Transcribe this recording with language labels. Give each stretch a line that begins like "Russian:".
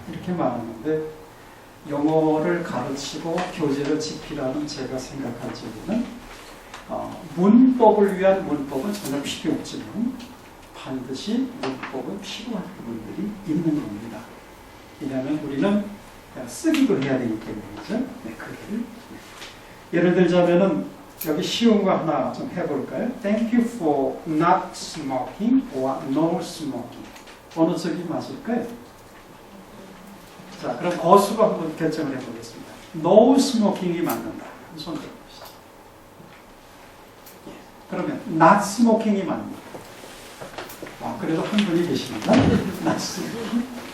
Korean: 이렇게 말하는데 영어를 가르치고 교재를 지키라는 제가 생각할 적에는 문법을 위한 문법은 전혀 필요 없지만 반드시 문법은 필요한 부분들이 있는 겁니다. 왜냐하면 우리는 쓰기도 해야 되기 때문이죠. 네, 그게 예를 들자면은 여기 쉬운 거 하나 좀 해볼까요?
English: Thank you for not smoking or no smoking.
Korean: 어느 쪽이 맞을까요? 자, 그럼 거수로 한번 결정을 해보겠습니다.
English: No smoking
Korean: 이 맞는다. 손 들어보시죠. 그러면
English: not smoking
Korean: 이 맞는다. 그래도 한 분이 계십니다.
English: not smoking.